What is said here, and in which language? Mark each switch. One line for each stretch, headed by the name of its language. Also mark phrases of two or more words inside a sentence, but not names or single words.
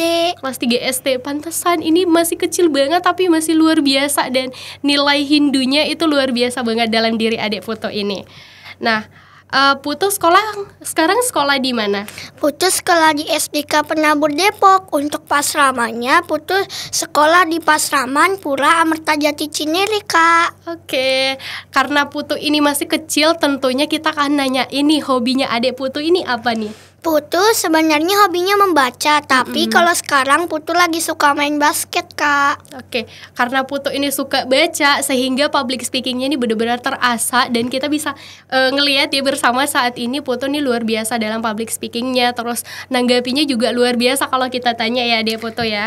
Indonesian: Kelas 3 SD, pantesan ini masih kecil banget tapi masih luar biasa dan nilai Hindunya itu luar biasa banget dalam diri adik Putu ini. Nah, Putu sekarang sekolah di mana? Putu sekolah di SDK Penabur Depok. Untuk pasramanya Putu sekolah di Pasraman Pura Amerta Jati Cinere, Kak. Oke, karena Putu ini masih kecil, tentunya kita akan nanya ini hobinya adik Putu ini apa nih? Putu sebenarnya hobinya membaca, tapi kalau sekarang Putu lagi suka main basket, Kak. Oke, karena Putu ini suka baca sehingga
English: public speakingnya
Indonesian: ini benar-benar terasa dan kita bisa ngelihat ya bersama saat ini Putu ini luar biasa dalam
English: public speakingnya,
Indonesian: terus nanggapinya juga luar biasa kalau kita tanya ya Dek Putu ya.